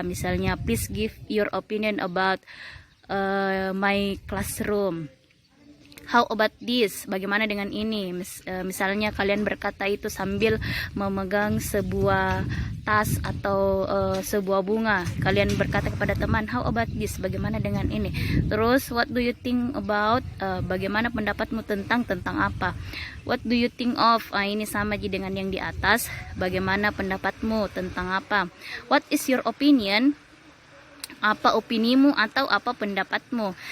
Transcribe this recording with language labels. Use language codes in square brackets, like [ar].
[en] Misalnya please give your opinion about my classroom. How about this? [id] Bagaimana dengan ini? Misalnya kalian berkata itu sambil memegang sebuah tas atau sebuah bunga. Kalian berkata kepada teman, [en] how about this? [id] Bagaimana dengan ini? [en] Terus, what do you think about? [id] Bagaimana pendapatmu tentang apa? [en] What do you think of? [id] Ini sama aja dengan yang di atas. Bagaimana pendapatmu tentang apa? [en] What is your opinion? [id] Apa opinimu atau apa pendapatmu?